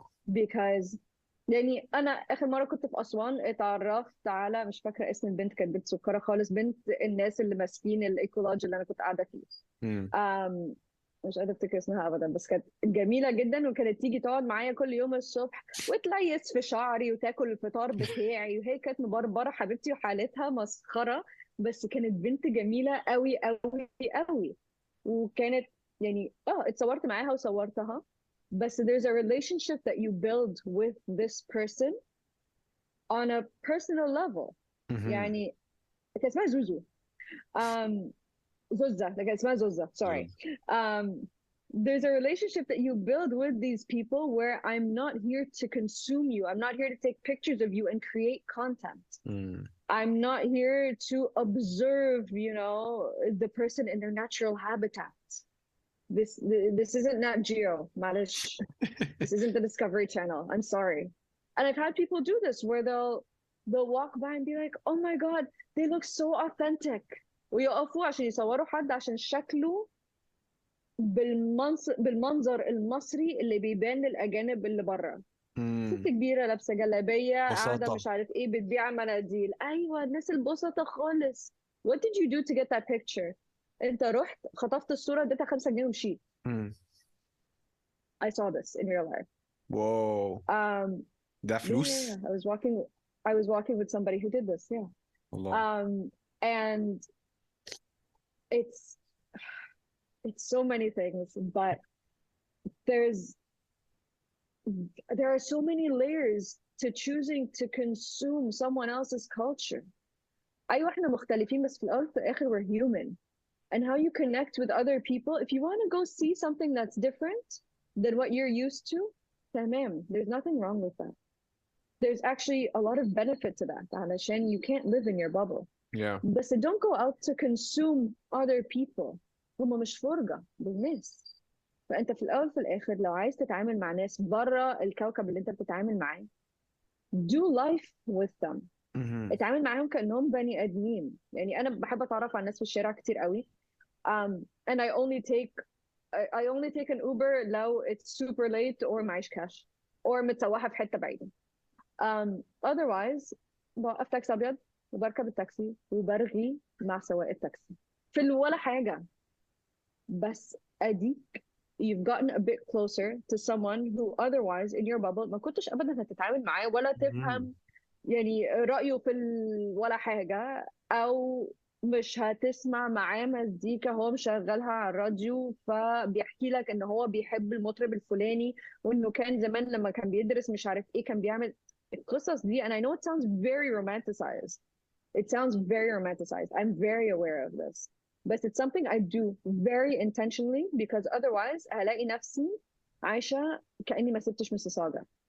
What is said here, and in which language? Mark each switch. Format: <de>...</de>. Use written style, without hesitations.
<ar>Because يعني أنا آخر مرة كنت في أسوان اتعرفت على, مش فاكرة اسم البنت, كانت بنت سكرة خالص, بنت الناس اللي ماسكين الإيكولوجي اللي أنا كنت قاعدة فيه. مش قادرة أفتكر اسمها أبدا, بس كانت جميلة جدا, وكانت تيجي تقعد معايا كل يوم الصبح وتليس في شعري وتاكل الفطار بتاعي, وهي كانت مبربرة حبيبتي وحالتها مسخرة, بس كانت بنت جميلة قوي قوي قوي. وكانت يعني اتصورت معاها وصورتها, بس</ar> <en>there's a relationship that you build with this person on a personal level.</en> <ar>يعني كان اسمها زوزو. زوزة, كان اسمها زوزة, sorry.</ar> <en>There's a relationship that you build with these people where I'm not here to consume you. I'm not here to take pictures of you and create content. I'm not here to observe, you know, the person in their natural habitat. this isn't Nat Geo, معلش. This isn't the Discovery Channel. I'm sorry. And I've had people do this where they'll walk by and be like, oh my God, they look so authentic.</en> <ar>ويقفوا عشان يصوروا حد عشان شكله بالمنظر المصري اللي بيبان للأجانب اللي بره. ست كبيرة لابسة جلابية قاعدة بساطة. مش عارف ايه بتبيع مناديل. ايوه الناس البسطة خالص.</ar> <en>What did you do to get that picture؟</en> <ar>انت رحت خطفت الصورة اديتها 5 جنيه ومشيت.</ar> <en>I saw this in real life.</en> <ar>واو ده</ar> <en>Yeah,</en> <ar>فلوس.</ar> <en>I was walking with somebody who did this. Yeah.</en> <ar>والله.</ar> <en>And it's so many things, but there are so many layers to choosing to consume someone else's culture.</en> <ar>أيوة احنا مختلفين بس في الأول في الآخر</ar> <en>we're human. And how you connect with other people, if you want to go see something that's different than what you're used to, تمام, there's nothing wrong with that. There's actually a lot of benefit to that علشان you can't live in your bubble. Yeah. بس don't go out to consume other people.</en> <ar>هم مش فرجة بالناس. فأنت في الأول في الآخر لو عايز تتعامل مع ناس برا الكوكب اللي أنت بتتعامل معاه,</ar> <en>do life with them.</en> <ar>اتعامل معاهم كأنهم بني آدمين. يعني أنا بحب أتعرف على الناس في الشارع كتير قوي.</ar> <en>And I only take an Uber</en> <ar>لو</ar> <en>it's super late or</en> <ar>معيش كاش</ar> <en>or</en> <ar>متسوحة في حتة بعيدة. Otherwise بوقف تاكسي أبيض وبركب التاكسي وبرغي مع سواق التاكسي في ولا حاجة. بس أديك</ar> <en>you've gotten a bit closer to someone who otherwise in your bubble</en> <ar>ما كنتش أبدا هتتعامل معاه ولا تفهم يعني رأيه في ولا حاجة, أو مش هتسمع معاه مزيكا هو مشغلها على الراديو فبيحكي لك ان هو بيحب المطرب الفلاني وانه كان زمان لما كان بيدرس مش عارف ايه كان بيعمل القصص دي.</ar> <en>And I know it sounds very romanticized. It sounds very romanticized. I'm very aware of this. But it's something I do very intentionally because otherwise</en> <ar>هلاقي نفسي عايشة كأني ما سبتش مسيساجا.</ar>